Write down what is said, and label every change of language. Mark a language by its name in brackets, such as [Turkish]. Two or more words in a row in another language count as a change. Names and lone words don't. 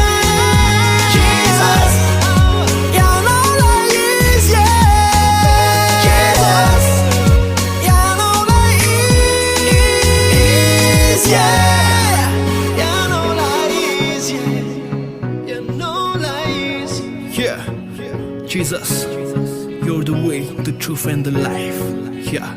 [Malagasy] Jesus Ianao lay izy Jesus Ianao lay izy Ianao lay izy Ianao lay izy [English] Yeah, Jesus, you're the way, the truth and the life. Yeah.